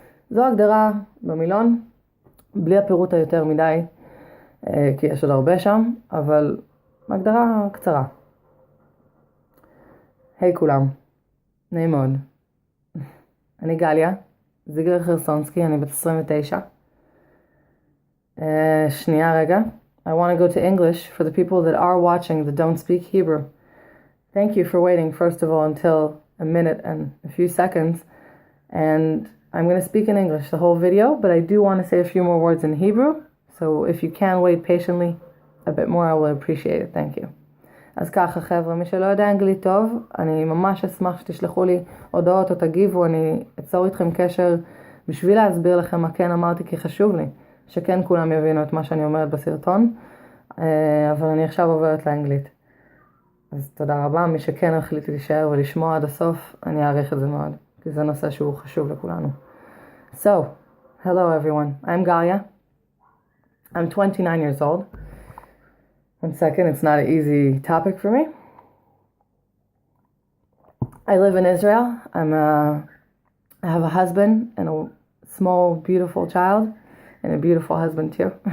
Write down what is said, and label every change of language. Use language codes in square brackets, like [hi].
[he] זו הגדרה במילון, בלי הפירוט היותר מדי, כי יש עוד הרבה שם, אבל הגדרה קצרה. היי כולם, נעים מאוד. אני גליה, זיגלר חרסונסקי, אני בת 29. שנייה רגע. [en] I want to go to English for the people that are watching that don't speak Hebrew. Thank you for waiting, first of all, until a minute and a few seconds. And I'm going to speak in English the whole video, but I do want to say a few more words in Hebrew. So if you can wait patiently a bit more, I will appreciate it. Thank you. [he] אז ככה חבר'ה, מי שלא יודע אנגלית טוב, אני ממש אשמח שתשלחו לי הודעות או תגיבו, אני אצור איתכם קשר בשביל להסביר לכם מה כן אמרתי, כי חשוב לי שכן כולם יבינו את מה שאני אומרת בסרטון, אבל אני עכשיו עוברת לאנגלית. אז תודה רבה, מי שכן החליט להישאר ולשמוע עד הסוף, אני אעריך את זה מאוד, כי זה נושא שהוא חשוב לכולנו. [en] So, hello everyone, I'm Galia. I'm 29 years old. One second, it's not an easy topic for me. I live in Israel. I have a husband and a small, beautiful child, and a beautiful husband too.